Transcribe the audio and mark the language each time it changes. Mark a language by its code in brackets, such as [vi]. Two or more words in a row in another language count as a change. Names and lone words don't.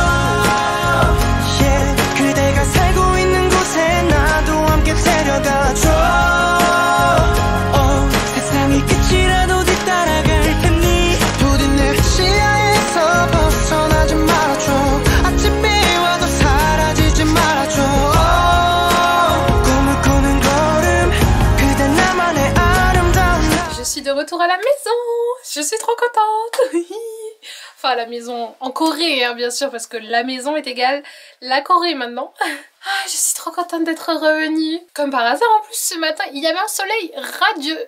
[ko] yeah, 그대가 살고 있는 곳에 나도 함께 데려가줘 세상이 끝이라도 뒤따라갈 테니 부디 내 시야에서 벗어나지 말아줘 아침이 와도 사라지지 말아줘 꿈을 꾸는 걸음 그대 나만의 [fr] Je suis de retour à la maison. Je suis trop contente. Enfin à la maison en Corée hein, bien sûr parce que la maison est égale la Corée maintenant. Ah, je suis trop contente d'être revenue. Comme par hasard en plus ce matin il y avait un soleil radieux.